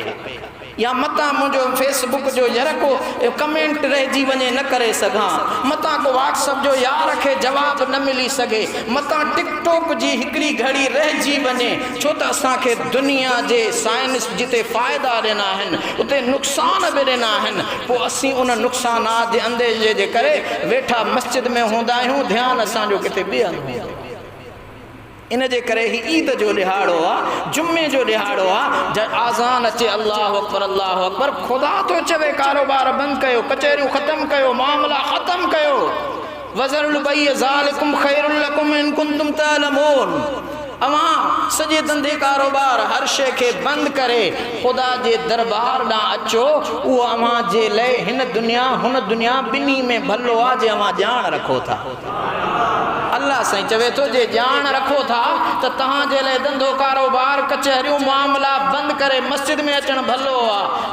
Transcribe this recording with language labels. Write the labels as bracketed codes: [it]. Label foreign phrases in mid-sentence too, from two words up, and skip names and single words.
[sd] या मतां मुंहिंजो फेसबुक जो यार को कमेंट रहिजी वञे, न करे सघां, मतां को व्हाट्सअप जो यार खे जवाब न मिली सघे, मतां टिकटॉक जी हिकिड़ी घड़ी रहिजी वञे, छो त असांखे दुनिया जे साइंस जिते फ़ाइदा ॾिना आहिनि उते नुक़सान बि ॾिना आहिनि। पोइ असीं उन नुक़सानात जे अंदेजे जे करे वेठा मस्जिद में हूंदा आहियूं, ध्यानु असांजो किथे ॿिए हंधि। इन जे करे ही ईद जो ॾिहाड़ो आहे, जुमे जो ॾिहाड़ो आहे, जब आज़ान अचे [ar] الله أكبر الله أكبر, [sd] ख़ुदा तो चवे कारोबार बंदि कयो, कचहरियूं ख़तमु कयो, मामला ख़तमु कयो। [ar] وذروا البيع ذلكم خير لكم إن كنتم تعلمون. [sd] अवां सॼे धंधे कारोबार हर शइ खे बंदि करे ख़ुदा जे दरबार ॾांहुं अचो, उहो अव्हां जे लाइ हिन दुनिया हुन दुनिया ॿिन्ही में भलो आहे जे अव्हां ॼाण रखो था। अल्लाह साईं चवे थो जे ॼाण रखो था त तव्हांजे लाइ धंधो कारोबार कचहरियूं मामला बंदि करे मस्जिद में अचणु भलो आहे।